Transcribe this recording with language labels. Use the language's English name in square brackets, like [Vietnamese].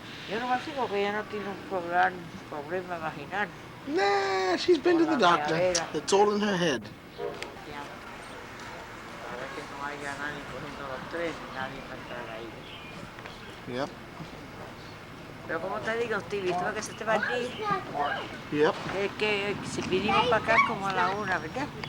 [Spanish] Yo no me fijo que ella no tiene un problema vaginal. [English] Nah, she's been to the doctor. It's all in her head. [Spanish] A ver que no haya nadie cogiendo los tres, nadie va a entrar ahí. [English] Yep. [Spanish] Pero como te digo, Stevie, tú ves que se te va el día. [English] Yep. [Spanish] Que si vinimos para acá como a la 1, ¿verdad?